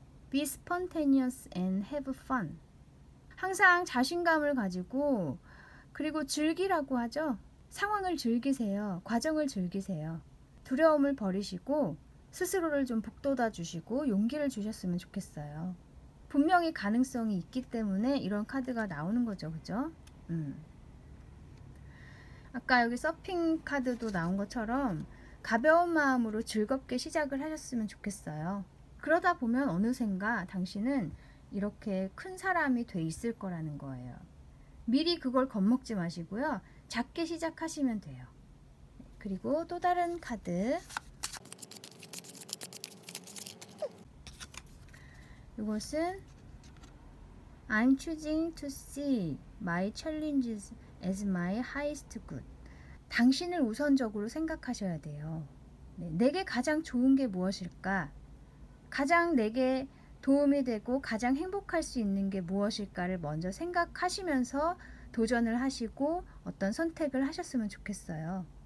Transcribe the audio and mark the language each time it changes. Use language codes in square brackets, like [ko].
[en] Be spontaneous and have fun. [ko] 항상 자신감을 가지고 그리고 즐기라고 하죠. 상황을 즐기세요. 과정을 즐기세요. 두려움을 버리시고 스스로를 좀 북돋아 주시고 용기를 주셨으면 좋겠어요. 분명히 가능성이 있기 때문에 이런 카드가 나오는 거죠. 그죠? 아까 여기 서핑 카드도 나온 것처럼 가벼운 마음으로 즐겁게 시작을 하셨으면 좋겠어요. 그러다 보면 어느샌가 당신은 이렇게 큰 사람이 돼 있을 거라는 거예요. 미리 그걸 겁먹지 마시고요. 작게 시작하시면 돼요. 그리고 또 다른 카드. 이것은 [en] I'm choosing to see my challenges as my highest good. [ko] 당신을 우선적으로 생각하셔야 돼요. 내게 가장 좋은 게 무엇일까? 가장 내게 도움이 되고 가장 행복할 수 있는 게 무엇일까를 먼저 생각하시면서 도전을 하시고 어떤 선택을 하셨으면 좋겠어요.